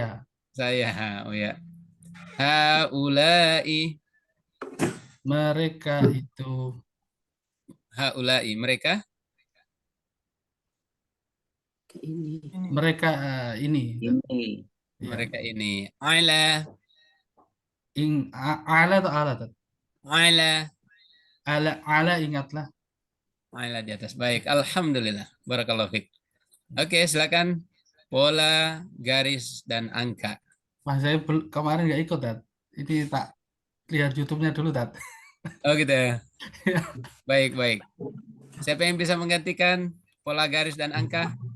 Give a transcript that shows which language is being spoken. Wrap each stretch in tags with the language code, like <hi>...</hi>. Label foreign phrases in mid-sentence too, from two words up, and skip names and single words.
<id>Saya, oh ya. Haulai, Mereka itu, haulai. Mereka, Ke ini. mereka ini. Ini. Ya. mereka ini. Ala, Ala atau ala? ala, Ala ingatlah. ala di atas. Baik, alhamdulillah.</id> <ar>بارك الله فيك.</ar> <id>Oke, silakan. Pola, garis, dan angka. Wah, saya kemarin nggak ikut, Tat. Ini tak lihat YouTube-nya dulu, Tat. Oh gitu ya. Baik, baik. Siapa yang bisa menggantikan pola garis dan angka?</id>